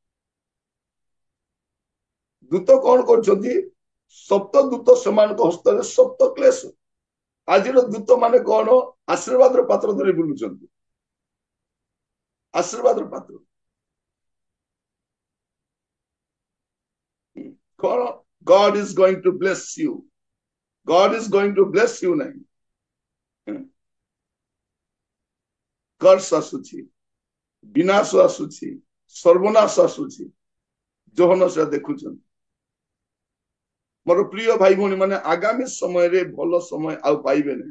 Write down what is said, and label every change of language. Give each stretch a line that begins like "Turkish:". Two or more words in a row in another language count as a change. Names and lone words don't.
Odia: ଦୂତ କଣ କରୁଛନ୍ତି? ସପ୍ତ ଦୂତ ସେମାନଙ୍କ ହସ୍ତରେ ସପ୍ତ କ୍ଲେଶ। ଆଜିର ଦୂତ ମାନେ କଣ? ଆଶୀର୍ବାଦର ପାତ୍ର ଧରି ବୁଲୁଛନ୍ତି, ଆଶୀର୍ବାଦର ପାତ୍ର। କଣ?
English: God is going to bless you, God is going to bless you ନାହିଁ।
Odia: कर्ष आସୁଛି, ବିନାଶ ଆସୁଛି, ସର୍ବନାଶ ଆସୁଛି। ଯୋହନ ସେ ଦେଖୁଛନ୍ତି। ମୋର ପ୍ରିୟ ଭାଇ ଭଉଣୀ ମାନେ, ଆଗାମୀ ସମୟରେ ଭଲ ସମୟ ଆଉ ପାଇବେ ନାହିଁ।